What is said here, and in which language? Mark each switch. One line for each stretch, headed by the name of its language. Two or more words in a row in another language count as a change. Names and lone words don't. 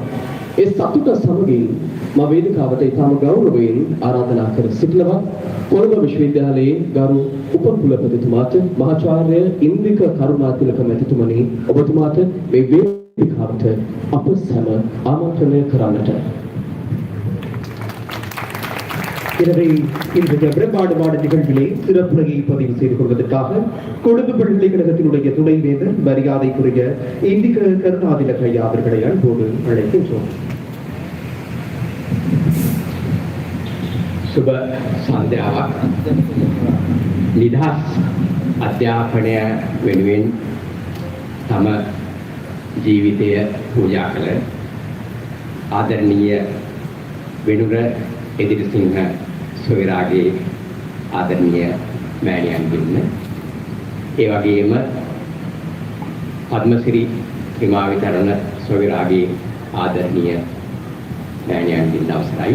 Sinhala: ඒ සතුට සමගින් මා වේදිකාවට ඉතාම ගෞරවයෙන් ආරාධනා කර සිටිනවා කොළඹ විශ්වවිද්‍යාලයේ ගරු උපකුලපතිතුමාට මහාචාර්ය ඉන්දික කරුණාතිලක මැතිතුමනි, ඔබතුමාට මේ වේදිකාවට අප සැම ආමන්ත්‍රණය කරන්නට.
Tamil: எனவே இன்றைய பிரம்மாண்டமான நிகழ்விலே சிறப்புரையை பதிவு செய்து கொள்வதற்காக கொழும்பு பல்கலைக்கழகத்தினுடைய துணைவேந்தர் மரியாதைக்குரிய இந்திக கருணாதிலக ஐயா அவர்களை அன்போடு அழைக்கின்றோம்.
Sinhala: සුබ සන්ධ්‍යාවක්. නිදහස් අධ්‍යාපනය වෙනුවෙන් තම ජීවිතය පූජා කළ ආදරණීය වෙනුර එදිරිසිංහ සොයුරාගේ ආදරණීය මෑණියන් දෙන්න, ඒ වගේම පද්මසිරි හිමාවිතරණ සොයුරාගේ ආදරණීය මෑණියන් දෙන්න අවසරයි.